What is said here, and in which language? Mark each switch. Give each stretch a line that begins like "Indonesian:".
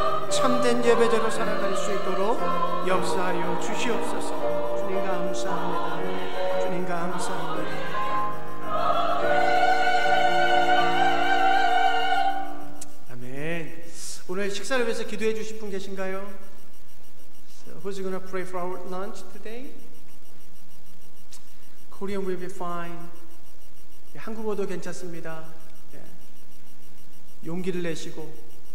Korean: 참된 예배자로 살아갈 수 있도록 역사하여 주시옵소서. 주님 감사합니다. 주님 감사합니다. 아멘. 오늘 식사를 위해서 기도해 주실 분 계신가요?
English: So, who's going to pray for our lunch today? Korean will be fine.
Korean: 한국어도 괜찮습니다. 용기를 내시고